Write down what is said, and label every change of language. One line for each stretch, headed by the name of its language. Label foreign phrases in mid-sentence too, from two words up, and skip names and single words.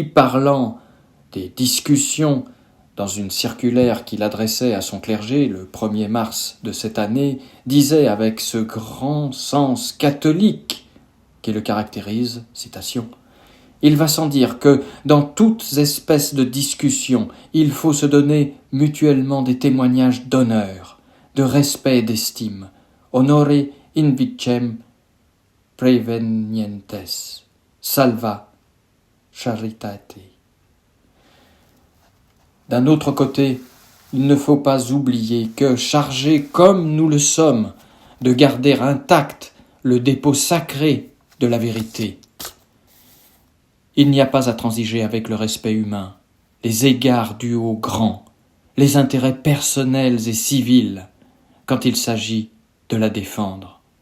French: parlant des discussions dans une circulaire qu'il adressait à son clergé le 1er mars de cette année, disait avec ce grand sens catholique qui le caractérise, citation, « Il va sans dire que, dans toutes espèces de discussions, il faut se donner mutuellement des témoignages d'honneur, de respect et d'estime,
Latin: honore in vicem prevenientes, salva charitate.
French: » D'un autre côté, il ne faut pas oublier que, chargés comme nous le sommes de garder intact le dépôt sacré de la vérité, il n'y a pas à transiger avec le respect humain, les égards dus aux grands, les intérêts personnels et civils, quand il s'agit de la défendre.